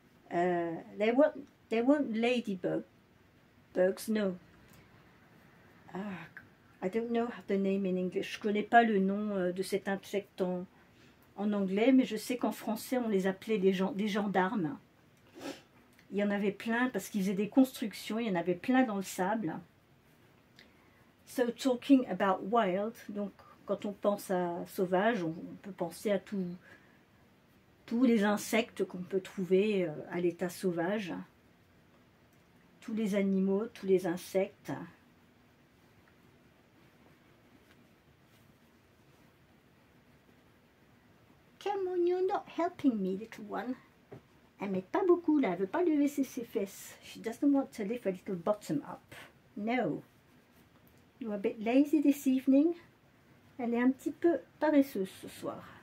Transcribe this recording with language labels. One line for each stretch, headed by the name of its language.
English: They weren't ladybugs, no. I don't know the name in English.
French: Je connais pas le nom de cet insecte en anglais, mais je sais qu'en français on les appelait des gendarmes. Il y en avait plein parce qu'ils faisaient des constructions, il y en avait plein dans le sable.
English: So talking about wild,
French: donc quand on pense à sauvage, on peut penser à tous les insectes qu'on peut trouver à l'état sauvage. Tous les animaux, tous les insectes.
English: Come on, you're not helping me, little one.
French: Elle met pas beaucoup là, elle veut pas lever ses fesses.
English: She doesn't want to lift a little bottom up. No. You're a bit lazy this evening.
French: Elle est un petit peu paresseuse ce soir.